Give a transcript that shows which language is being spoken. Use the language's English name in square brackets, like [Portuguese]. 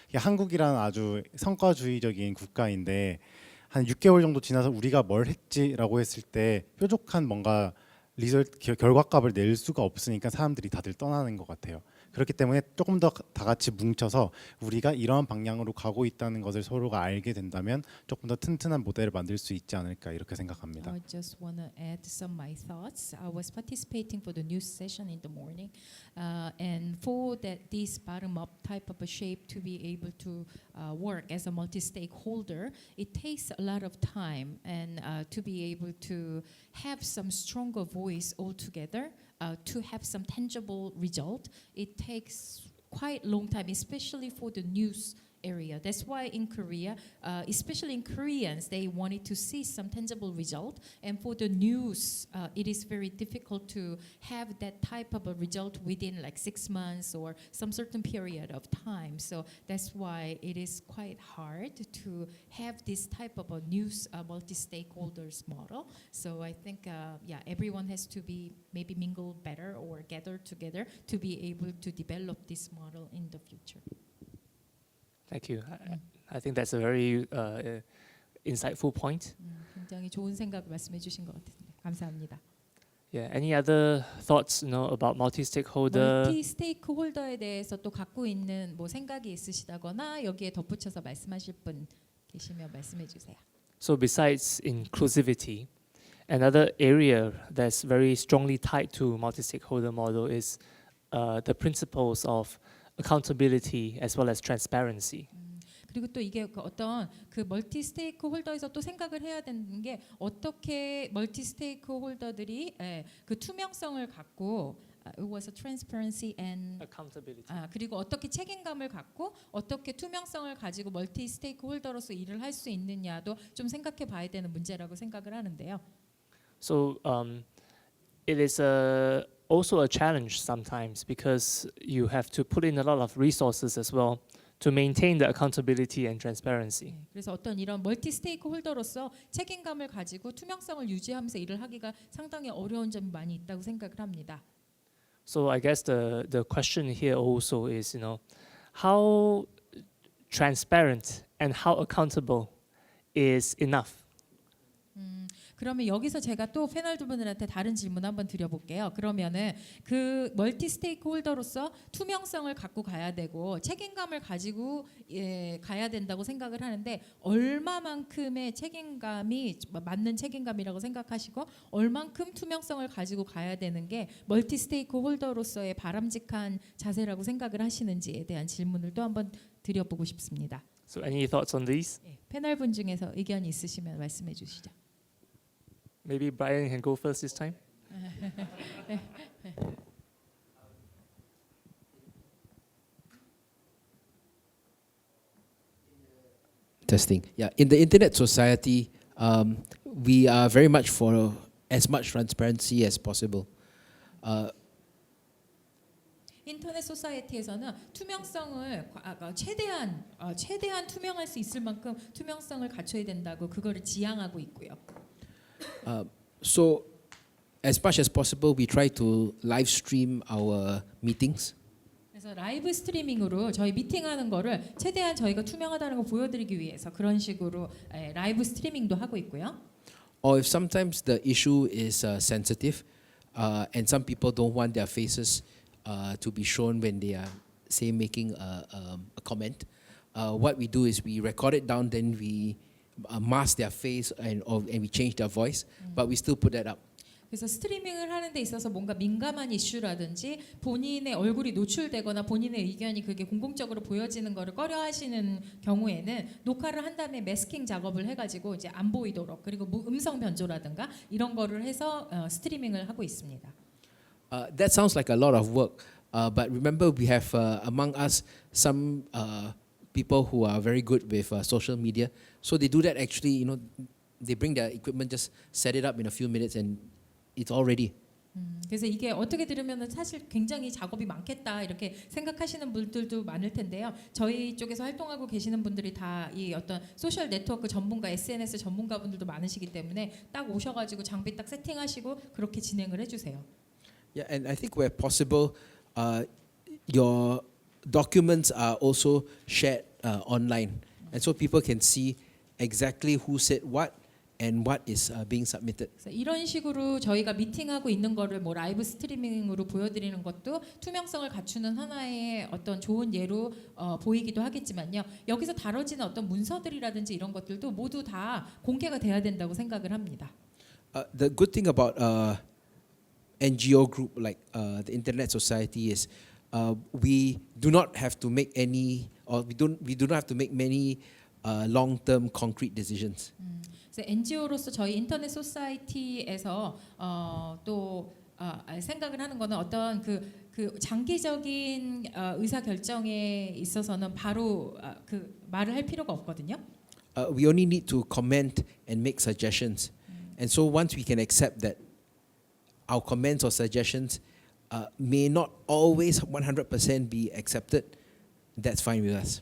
[Korean] 한국이라는 아주 성과주의적인 국가인데 한 6개월 정도 지나서 우리가 뭘 했지라고 했을 때 뾰족한 뭔가 결과값을 낼 수가 없으니까 사람들이 다들 떠나는 것 같아요. 그렇기 때문에 조금 더 다 같이 뭉쳐서 우리가 이러한 방향으로 가고 있다는 것을 서로가 알게 된다면 조금 더 튼튼한 모델을 만들 수 있지 않을까 이렇게 생각합니다. [English] I just want to add some of my thoughts. I was participating for the news session in the morning, and for that this bottom-up type of a shape to be able to work as a multi-stakeholder, it takes a lot of time and to be able to have some stronger voice altogether, to have some tangible result. It takes quite long time, especially for the news area. That's why in Korea, especially in Koreans, they wanted to see some tangible result. And for the news, it is very difficult to have that type of a result within like 6 months or some certain period of time. So that's why it is quite hard to have this type of a news multi-stakeholders model. So I think, yeah, everyone has to be maybe mingle better or gather together to be able to develop this model in the future. Thank you. I think that's a very insightful point. [Korean] 굉장히 좋은 생각 말씀해 주신 것 같습니다. 감사합니다. [English] Yeah. Any other thoughts, about multi-stakeholder? 멀티 스테이크홀더에 대해서 또 갖고 있는 뭐 생각이 있으시다거나 여기에 덧붙여서 말씀하실 분 계시면 말씀해 주세요. So besides inclusivity, another area that's very strongly tied to multi-stakeholder model is the principles of accountability as well as transparency. [Korean] 그리고 또 이게 어떤 그 멀티 스테이크홀더에서 또 생각을 해야 되는 게 어떻게 멀티 스테이크홀더들이 그 투명성을 갖고 [English] it was a transparency and Accountability. [Korean] 그리고 어떻게 책임감을 갖고 어떻게 투명성을 가지고 멀티 스테이크홀더로서 일을 할 수 있느냐도 좀 생각해 봐야 되는 문제라고 생각을 하는데요. [English] So it is also a challenge sometimes because you have to put in a lot of resources as well to maintain the accountability and transparency. [Korean] 그래서 어떤 이런 멀티 스테이크홀더로서 책임감을 가지고 투명성을 유지하면서 일을 하기가 상당히 어려운 점이 많이 있다고 생각을 합니다. [English] So I guess the question here also is, how transparent and how accountable is enough? [Korean] 그러면 여기서 제가 또 패널 두 분들한테 다른 질문 한번 드려볼게요. 그러면은 그 멀티 스테이크홀더로서 투명성을 갖고 가야 되고 책임감을 가지고 가야 된다고 생각을 하는데 얼마만큼의 책임감이 맞는 책임감이라고 생각하시고 얼만큼 투명성을 가지고 가야 되는 게 멀티 스테이크홀더로서의 바람직한 자세라고 생각을 하시는지에 대한 질문을 또 한번 드려보고 싶습니다. [English] So any thoughts on these? [Korean] 패널 분 중에서 의견이 있으시면 말씀해 주시죠. [English] Maybe Brian can go first this time. Testing. Yeah, in the internet society, we are very much for as much transparency as possible. [Korean] 인터넷 소사이어티에서는 투명성을 최대한 투명할 수 있을 만큼 투명성을 갖춰야 된다고 그거를 지향하고 있고요. [English] So, as much as possible, we try to live stream our meetings. [Korean] 그래서 라이브 스트리밍으로 저희 미팅하는 거를 최대한 저희가 투명하다는 거 보여드리기 위해서 그런 식으로 라이브 스트리밍도 하고 있고요. [English] Or if sometimes the issue is sensitive, and some people don't want their faces to be shown when they are, say, making a comment, what we do is we record it down, then we mask their face and we change their voice, but we still put that up. [Korean] 그래서 스트리밍을 하는 데 있어서 뭔가 민감한 이슈라든지 본인의 얼굴이 노출되거나 본인의 의견이 그게 공공적으로 보여지는 거를 꺼려하시는 경우에는 녹화를 한 다음에 매스킹 작업을 해가지고 이제 안 보이도록 그리고 음성 변조라든가 이런 거를 해서 스트리밍을 하고 있습니다. [English] That sounds like a lot of work, but remember we have among us some people who are very good with social media, so they do that actually. They bring their equipment, just set it up in a few minutes, and it's all ready. [Korean] 그래서 이게 어떻게 들으면은 사실 굉장히 작업이 많겠다 이렇게 생각하시는 분들도 많을 텐데요. 저희 쪽에서 활동하고 계시는 분들이 다 이 어떤 소셜 네트워크 전문가, SNS 전문가분들도 많으시기 때문에 딱 오셔가지고 장비 딱 세팅하시고 그렇게 진행을 해주세요. [English] Yeah, and I think where possible, your documents are also shared online, and so people can see exactly who said what and what is being submitted. [Korean] 그래서 이런 식으로 저희가 미팅하고 있는 거를 뭐 라이브 스트리밍으로 보여드리는 것도 투명성을 갖추는 하나의 어떤 좋은 예로 보이기도 하겠지만요. 여기서 다뤄지는 어떤 문서들이라든지 이런 것들도 모두 다 공개가 돼야 된다고 생각을 합니다. [English] The good thing about NGO group like the Internet Society is we do not have to make any, or we do not have to make many long-term concrete decisions. [Korean] 그래서 NGO로서 저희 인터넷 소사이티에서 또 생각을 하는 거는 어떤 그 장기적인 의사 결정에 있어서는 바로 그 말을 할 필요가 없거든요. [English] We only need to comment and make suggestions. And so once we can accept that our comments or suggestions may not always 100% be accepted, that's fine with us.